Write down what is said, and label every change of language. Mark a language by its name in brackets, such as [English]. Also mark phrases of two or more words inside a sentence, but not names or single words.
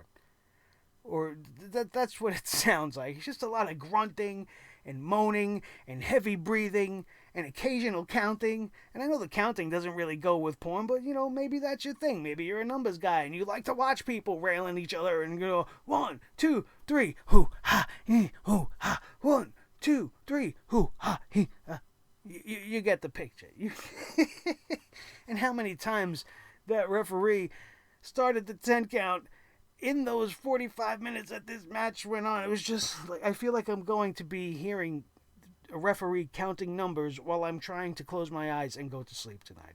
[English] Or that's what it sounds like. It's just a lot of grunting and moaning and heavy breathing and occasional counting. And I know the counting doesn't really go with porn, but, you know, maybe that's your thing. Maybe you're a numbers guy and you like to watch people railing each other and go, 1, 2, 3, hoo, ha, he, hoo, ha, 1, 2, 3, hoo, ha, he, You get the picture. And how many times that referee started the 10 count in those 45 minutes that this match went on. It was just like, I feel like I'm going to be hearing a referee counting numbers while I'm trying to close my eyes and go to sleep tonight.